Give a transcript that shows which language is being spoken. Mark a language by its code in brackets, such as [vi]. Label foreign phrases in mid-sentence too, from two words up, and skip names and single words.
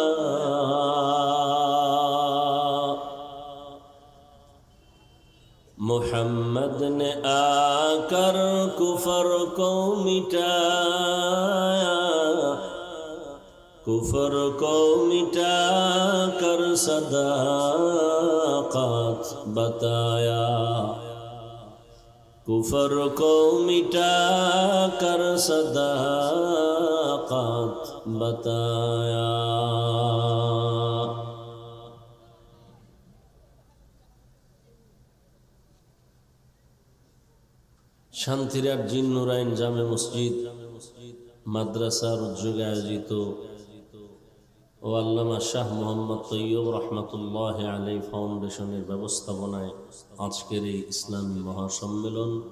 [ur] محمد نے آ کر کفر کو مٹایا کفر کو مٹا کر صداقت بتایا کفر کو مٹا کر صداقت بتایا [bn] শান্তিরার জিন নুরাইন জামে মসজিদ মাদ্রাসার উদ্যোগে আয়োজিত ও আল্লামা শাহ মোহাম্মদ তৈয়ব রহমতুল্লাহ আলাই ফাউন্ডেশনের ব্যবস্থাপনায় আজকের এই ইসলামী মহাসম্মেলন